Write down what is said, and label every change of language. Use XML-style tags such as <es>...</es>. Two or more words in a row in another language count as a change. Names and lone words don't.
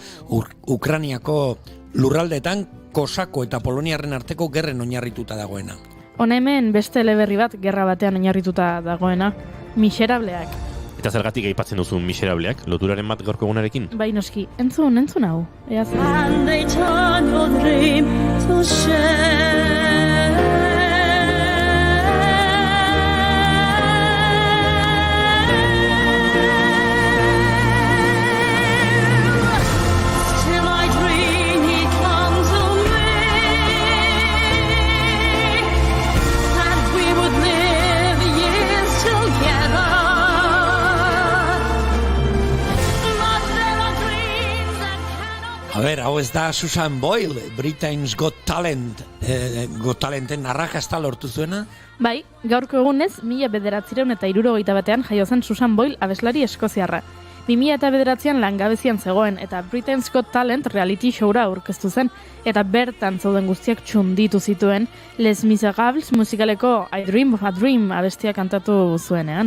<eu>Ukrainiako lurraldeetan Kosako eta Poloniarren arteko gerren oinarrituta dagoena. Hona hemen beste eleberri bat gerra batean oinarrituta dagoena, Miserableak. Eta zergatik aipatzen duzu Miserableak, loturaren bat gaurko egunarekin? Bai noski, entzun hau. Ea zen.</eu> <en>And they turn your dream to shame. Till I dream he come to me, and we would live years together. But there are dreams that cannot.</en> <es>A ber,</es> <eu>hau ez da Susan Boyle, Britain's Got Talenten arrakasta lortu zuena? Bai, gaurko egunez, 1961 jaio zen Susan Boyle abeslari eskoziarra. 2009an langabezian zegoen eta Britain's Got Talent</eu> <en>reality showra</en> <eu>aurkeztu zen eta bertan zauden guztiak txunditu zituen Les Miserables musikaleko I Dream of a Dream abestia kantatu zuenean.</eu>